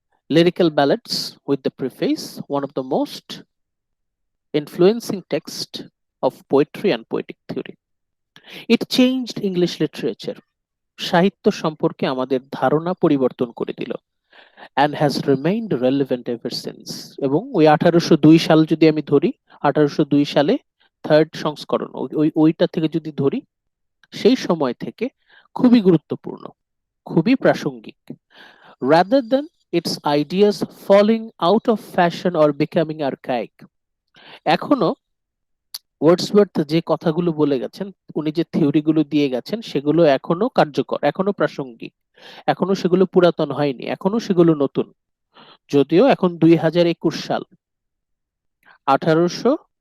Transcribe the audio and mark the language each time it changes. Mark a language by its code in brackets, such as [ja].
[en] Lyrical ballads with the preface, one of the most influencing text of poetry and poetic theory. It changed English literature. [bn] সাহিত্য সম্পর্কে আমাদের ধারণা পরিবর্তন করে দিল। [en] and has remained relevant ever since। [bn] এবং ওই 1802 সাল যদি আমি ধরি, 1802 সালে থার্ড সংস্করণ, ওইটা থেকে যদি ধরি, সেই সময় থেকে খুবই গুরুত্বপূর্ণ, খুবই প্রাসঙ্গিক। [en] rather than its ideas falling out of fashion or becoming archaic। [bn] এখনো ওয়ার্ডসওয়ার্থ যে কথাগুলো বলে গেছেন, উনি যে থিওরি গুলো দিয়ে গেছেন, সেগুলো এখনো কার্যকর, এখনো প্রাসঙ্গিক, এখনো সেগুলো পুরাতন হয়নি, এখনো সেগুলো নতুন। যদিও এখন 2021 সাল, 1800